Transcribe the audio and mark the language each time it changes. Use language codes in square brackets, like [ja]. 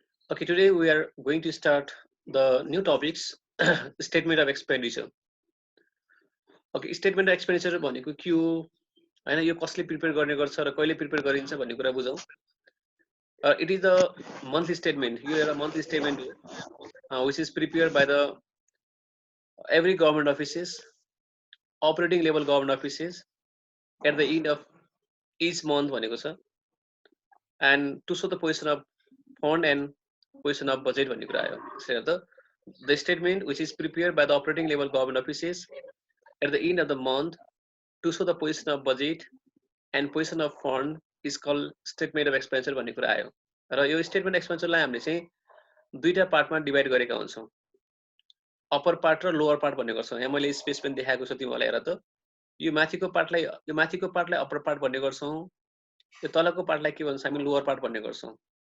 [en] Okay, today we are going to start the new topics, statement of expenditure. [ne] Okay, [en] statement of expenditure [ne] भनेको के हो हैन यो कसले प्रिपेयर गर्ने गर्छ र कहिले प्रिपेयर गरिन्छ भन्ने कुरा बुझौं. [en] It is the monthly statement. [ne] यो एउटा monthly statement हो, [en] which is prepared by the every government offices, operating level government offices at the end of each month [ne] भनेको छ. [en] And to show the position of fund and position of budget [ne] भन्ने कुरा आयो. [en] So the statement which is prepared by the operating level government offices at the end of the month to show the position of budget and position of fund is called statement of expenditure [ne] भन्ने कुरा आयो. र यो statement expenditure लाई हामीले चाहिँ दुईटा पार्टमा divide गरेका हुन्छौं. अपर पार्ट र लोअर पार्ट भन्ने गर्छौं. यहाँ मैले स्पेस पनि देखाएको छु तिमीलाई हेर त. यो माथिको पार्टलाई अपर पार्ट भन्ने गर्छौं. यो तलको पार्टलाई के भन्छ हामी लोअर पार्ट भन्ने गर्छौं.